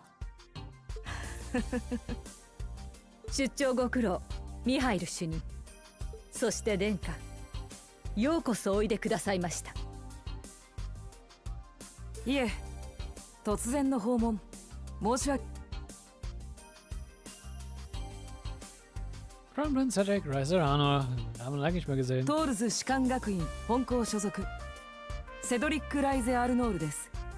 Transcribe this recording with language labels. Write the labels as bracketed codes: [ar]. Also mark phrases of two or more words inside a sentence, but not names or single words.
[ja] 出張ご苦労、ミハイル主任。そして殿下、ようこそおいでくださいました。いえ、突然の訪問、申し訳。 [de] Kronprinz Cedric Reiserano, haben wir lange nicht mehr gesehen. [ja] トールズ士官学院本校所属、セドリック・ライゼ・アルノールです。